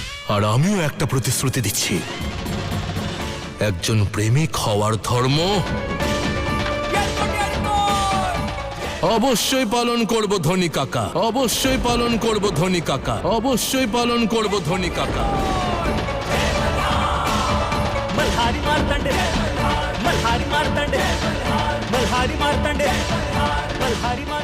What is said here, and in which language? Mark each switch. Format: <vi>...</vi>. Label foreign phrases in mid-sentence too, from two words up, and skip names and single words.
<bn>আর আমিও একটা প্রতিশ্রুতি দিচ্ছি, একজন প্রেমিক হওয়ার ধর্ম অবশ্যই পালন করব ধনী কাকা, অবশ্যই পালন করব ধনী কাকা, অবশ্যই পালন করব ধনী কাকা।</bn> <mr>मल्हारी मारतंडे मल्हारी मारतंडे मल्हारी मारतंडे मल्हारी मार</mr>